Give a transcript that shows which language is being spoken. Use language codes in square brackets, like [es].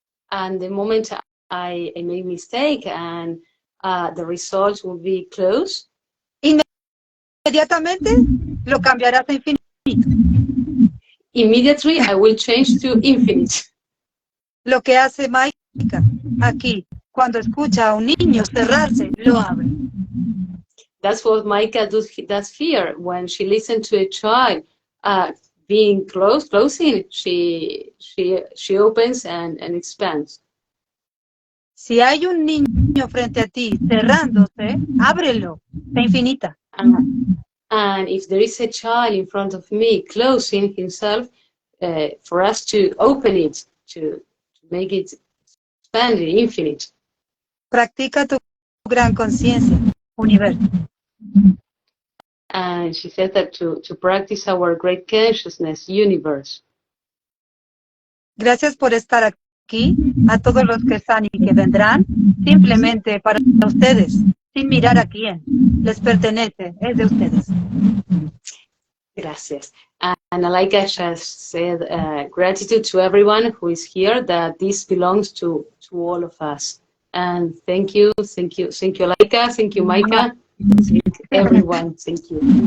[en] and the moment I make mistake and the result will be close, [es] inmediatamente lo cambiarás a infinito. [en] Immediately I will change to infinite. [es] Lo que hace Maika aquí, cuando escucha a un niño cerrarse, lo abre. [en] That's what Maika does here. When she listens to a child being closing, she opens and expands. [es] Si hay un niño frente a ti cerrándose, ábrelo, se infinita. [en] And if there is a child in front of me closing himself, for us to open it, to make it expand infinite. [es] Practica tu gran conciencia, universo. [en] And she said that to practice our great consciousness, universe. [es] Gracias por estar aquí, a todos los que están y que vendrán, simplemente para ustedes, sin mirar a quién. Les pertenece, es de ustedes. Gracias. [en] And Alhaikaha just said gratitude to everyone who is here, that this belongs to all of us. And thank you, Alhaikaha, thank you, Maikaha, thank everyone, thank you.